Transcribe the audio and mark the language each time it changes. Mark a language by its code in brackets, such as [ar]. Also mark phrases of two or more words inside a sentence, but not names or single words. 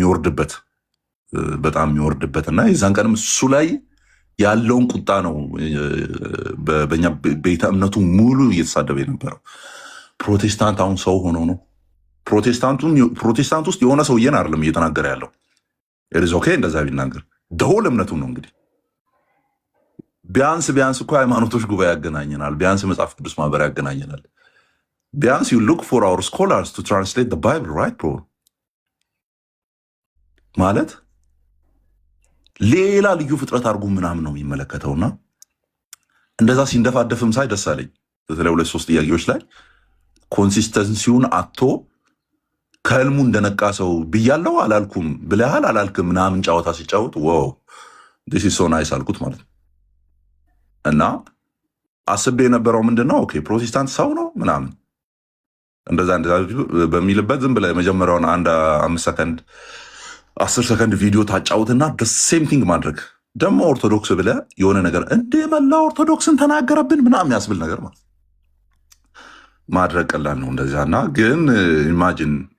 [am] የሚወርድበት እና የዛን ቀንም እሱ ላይ ያለውን ቁጣ ነው በኛ ቤተ እምነቱ ሙሉ እየተሳደበ የነበረው። ፕሮቴስታንት አሁን ሰው ሆኖ ነው። ፕሮቴስታንት ውስጥ የሆነ ሰውዬን አይደለም እየተናገረ ያለው። [en] It's OK [am] እንደዛ ቢናገር ደሆል እምነቱ ነው እንግዲህ። ቢያንስ እኮ ሃይማኖቶች ጉባኤ ያገናኘናል። ቢያንስ መጽሐፍ ቅዱስ ማህበር ያገናኘናል። ቢያንስ [en] you look for our scholars to translate the Bible, right bro? [am] ማለት ሌላ ልዩ ፍጥረት አድርጎ ምናምን ነው የሚመለከተውና እንደዛ ሲንደፋደፍም ሳይ ደስ አለኝ። በተለይ 2-3 ጥያቄዎች ላይ ኮንሲስተንሲውን አቶ ከህልሙ እንደነቃ ሰው ብያለው አላልኩም ብለሃል አላልክም ምናምን ጫወታ ሲጫወት ዋው [en] this is so nice [am] አልኩት ማለት ነው። እና አስቤ የነበረው ምንድነው ኦኬ ፕሮቴስታንት ሰው ነው ምናምን እንደዛ በሚልበት ዝም ብለህ መጀመሪያውን 5 ሰከንድ 10 ሰከንድ ቪዲዮ ታጫውትና [en] same thing [am] ማድረግ ደግሞ ኦርቶዶክስ ብለህ የሆነ ነገር እንደ መላ ኦርቶዶክስን ተናገረብን ምናምን ያስብል ነገር ማለት ማድረግ ቀላል ነው እንደዚያ። እና ግን ኢማጂን